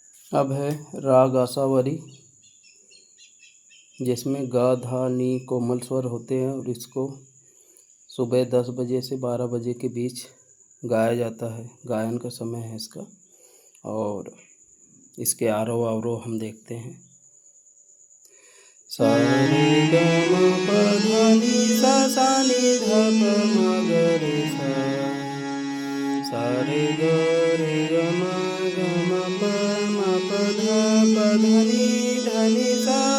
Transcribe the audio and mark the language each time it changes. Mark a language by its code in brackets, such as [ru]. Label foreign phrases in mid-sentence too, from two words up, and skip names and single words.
[hi] अब है राग आसावरी, जिसमें गा धा नी कोमल स्वर होते हैं और इसको सुबह 10 बजे से 12 बजे के बीच गाया जाता है। गायन का समय है इसका। और इसके आरोह अवरोह हम देखते हैं। सा रे ग म प ध नि सा सा नि ध प म ग रे सा। सा रे ग म प ध ध नि सा।